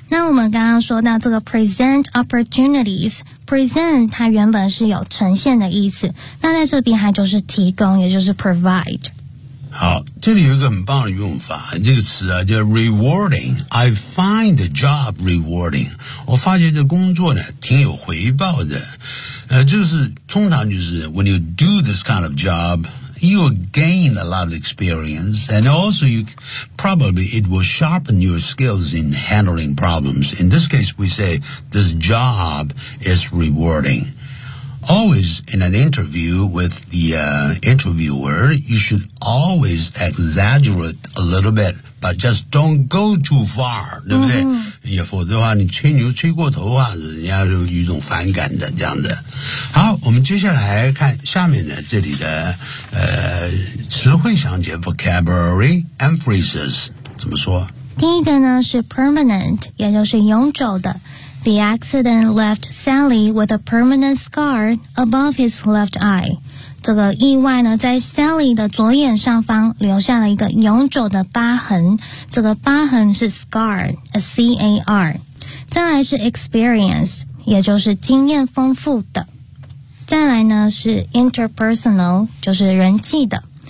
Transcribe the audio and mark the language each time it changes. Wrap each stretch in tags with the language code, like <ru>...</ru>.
<zh>那我们刚刚说到这个 present opportunities, present 它原本是有呈现的意思，那在这边它就是提供，也就是 provide。好，这里有一个很棒的用法，这个词啊叫 rewarding。</zh> <en>I find the job rewarding。</en> <zh>我发觉这工作呢挺有回报的。就是通常就是</zh> <en>when you do this kind of job, you will gain a lot of experience, and also you probably it will sharpen your skills in handling problems. In this case, we say this job is rewarding. Always in an interview with the, interviewer, you should always exaggerate a little bit, but just don't go too far,</en> <zh>对不对？也否则的话，你吹牛吹过头啊，人家就有一种反感的这样子。好，我们接下来看下面的这里的词汇详解</zh> <en>vocabulary and phrases</en> <zh>怎么说？第一个呢是 permanent， 也就是永久的。</zh> <en>The accident left Sally with a permanent scar above his left eye.</en> <zh>这个意外呢，在 Sally 的左眼上方留下了一个永久的疤痕。这个疤痕是 scar, a C-A-R. 再来是 experience, 也就是经验丰富的。再来呢是 interpersonal, 就是人际的。</zh>